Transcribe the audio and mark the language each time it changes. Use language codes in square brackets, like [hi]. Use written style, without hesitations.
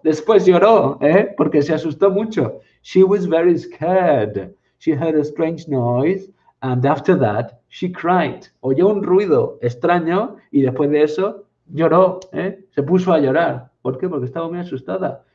[es] Después lloró, porque se asustó mucho. [en] She was very scared. She heard a strange noise, and after that, she cried. [es] Oyó un ruido extraño y después de eso lloró, se puso a llorar. ¿Por qué? Porque estaba muy asustada.